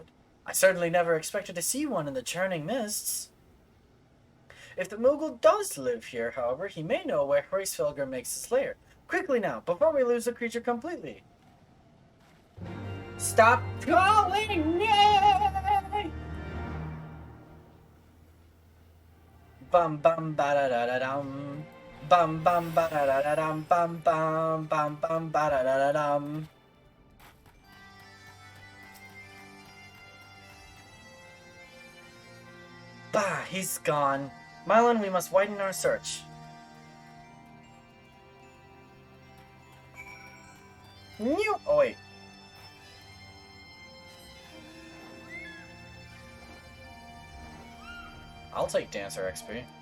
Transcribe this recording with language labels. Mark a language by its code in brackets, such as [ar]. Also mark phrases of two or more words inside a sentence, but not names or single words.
[en] I certainly never expected to see one in the churning mists. If the Moogle does live here, however, he may know where Hraesvelgr makes his lair. Quickly now, before we lose the creature completely. Stop calling me! Bum bum ba da da da dum. Bum bum ba da da da dum. Bum bum bum bum ba da da da dum. Bah, he's gone. Mylon, we must widen our search. Oh wait. I'll take Dancer XP.